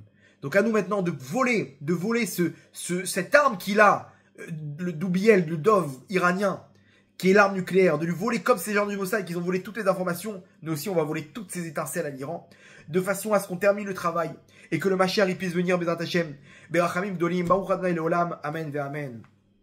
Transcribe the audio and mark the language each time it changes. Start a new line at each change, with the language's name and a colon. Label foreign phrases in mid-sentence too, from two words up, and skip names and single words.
French: Donc à nous maintenant de voler cette arme qu'il a, le Doubiel, le Dov iranien, qui est l'arme nucléaire, de lui voler comme ces gens du Mossad qui ont volé toutes les informations, nous aussi on va voler toutes ces étincelles à l'Iran, de façon à ce qu'on termine le travail, et que le Mashiach puisse venir,
Hebrew: בעזרת השם, ברחמים גדולים, ברוך ה' לעולם, אמן ואמן.